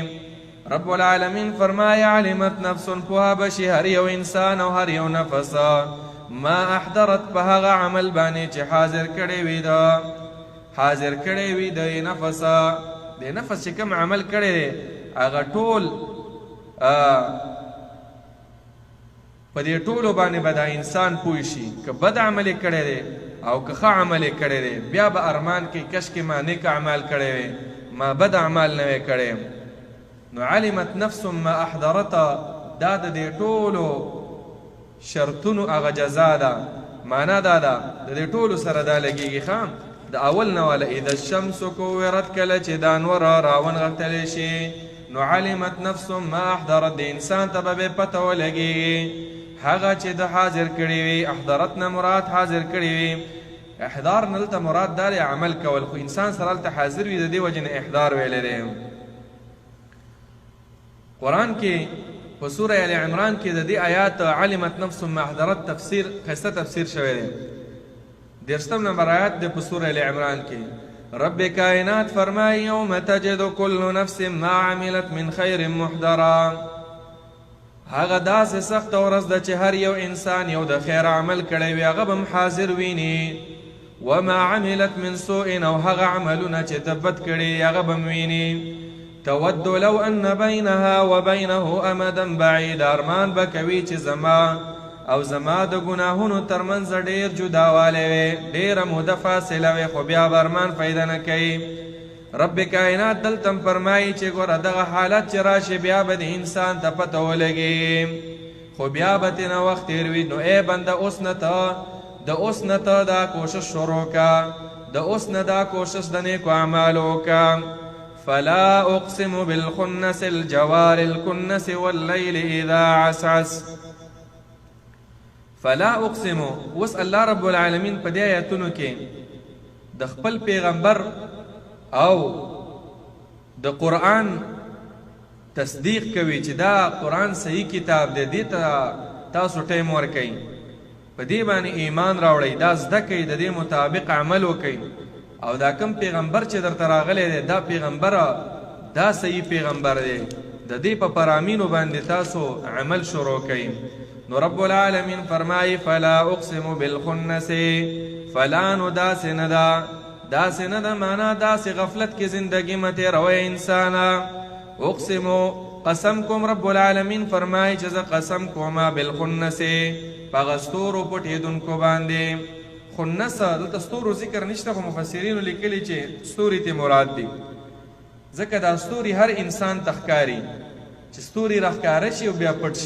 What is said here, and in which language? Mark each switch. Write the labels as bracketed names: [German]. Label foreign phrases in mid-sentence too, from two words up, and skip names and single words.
[Pashto] رب العالمین فرمایي [Arabic] علمت نفس [Pashto] پوهه بشي هر یو انسان او هر یو نفس [Arabic] ما احضرت [Pashto] په هغه عمل باندې چې حاضر کړی وي ده حاضر کړی وي د نفس چې کوم عمل کړی دی هغه ټول په دې ټولو باندې به دا انسان پوه شي که بد عمل یې کړی دی او که ښه عمل یې کړی دی بیا به ارمان کې کش کې ما نیک اعمال کړی وی ما بد اعمال نه وی کړی. نو [Arabic] علمت نفس ما احضرت [Pashto] دا د دې ټولو شرطونو هغه جزا ده. معنا دا ده د دې ټولو سره دا لګېږي ښه د اول نه والا [Arabic] اذا الشمس کورت [Pashto] کله چې دا انور راونغښتلی شي نو [Arabic] علمت نفس ما احضرت [Pashto] د انسان ته به پته ولګېږي هغه چې د حاضر کړي وي. احضرت نه مراد حاضر کړي وي. احضار نه دلته مراد دا دی عمل کول خو انسان سره هلته حاضر وي د دې وجې نه احضار ویلی دی. قرآن کې په سوره ال عمران کې د دې آیات [Arabic] علمت نفس ما احضرت [Pashto] تفسیر ښایسته تفسیر شوی دی. 30 نمبر آیات دی په سوره ال عمران کې. رب کائنات فرمایي [Arabic] یوم تجد کل نفس ما عملت من خیر محضرا [Pashto] هغه داسې سخته ورځ ده چې هر یو انسان یو د خیر عمل کړی وي هغه به هم حاضر ویني. [Arabic] وما عملت من سوء [Pashto] او هغه عملونه چې ده بد کړي هغه به هم ویني. [Arabic] تود لو ان بینها و بینه امدا بعید [Pashto] ارمان به کوي چې زما او زما د ګناهونو ترمنځ ډېر جداوالی وي ډېره موده فاصله وي خو بیا به ارمان پیدا نه کوي. رب کائنات دلته فرمایي چې ګوره دغه حالت چې راشي بیا به د انسان ته پته ولګي خو بیا به ترېنه وخت تېر وي. نو ای بنده اوس نه ته دا کوشش شروع کا د اوس نه دا کوشش د نیکو اعمالو وکړه. [Arabic] فلا اقسم بالخنس الجوار الكنس والليل اذا عسعس فلا اقسم [Pashto] اوس الله رب العالمین په دې آیتونو کې د خپل پیغمبر او د قرآن تصدیق کوي چې دا قرآن صحیح کتاب دی، دې ته تاسو ټیم ورکئ، په دې باندې ایمان راوړئ، دا زده کئ، د دې مطابق عمل وکئ، او دا کم پیغمبر چې درته راغلی دی دا پیغمبر دا صحیح پیغمبر دی، د دې په فرامینو باندې تاسو عمل شروع کئ. نو رب العالمین فرمایي [Arabic] فلا اقسم بالخنس، [Pashto] فلا نو داسې نه ده، داسې نه ده معنا داسې غفلت کې زندگی مه تېروئ انسانا. اقسمو قسم کوم، رب العالمین فرمایي چې زه قسم کومه بالخنس په هغه ستورو پټېدونکو باندې. خنس دلته ستورو ذکر نشته، خو مفسرینو لیکلي چې ستوري ته مراد دي، ځکه دا ستوري هر انسان ته ښکاري چې ستوري راښکاره شي او بیا پټ شي.